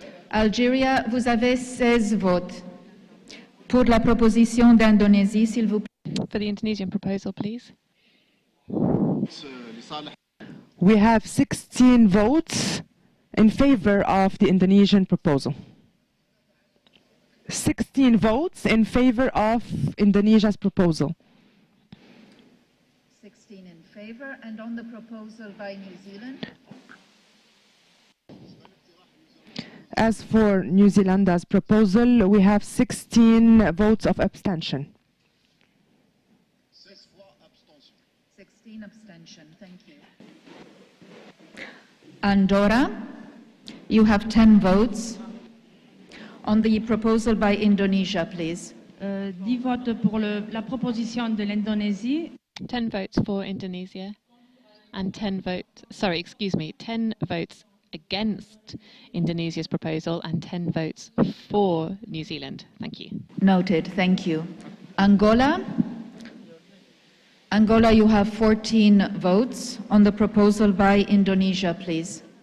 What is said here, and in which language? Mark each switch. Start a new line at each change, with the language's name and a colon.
French: Algeria, vous avez 16 votes. Pour la proposition d'Indonésie, s'il vous plaît.
English: For the Indonesian proposal, please. We have 16 votes in favor of the Indonesian proposal. 16 votes in favor of Indonesia's proposal. 16 in favor, and on the proposal by New Zealand? As for New Zealand's proposal, we have 16 votes of abstention. 16 abstention. Thank you. Andorra, you have 10 votes. On the proposal by Indonesia, please.
French: 10 votes pour la proposition de l'Indonésie.
English: 10 votes for Indonesia and 10 votes against Indonesia's proposal and 10 votes for New Zealand. Thank you. Noted. Thank you. Angola, you have 14 votes on the proposal by Indonesia, please.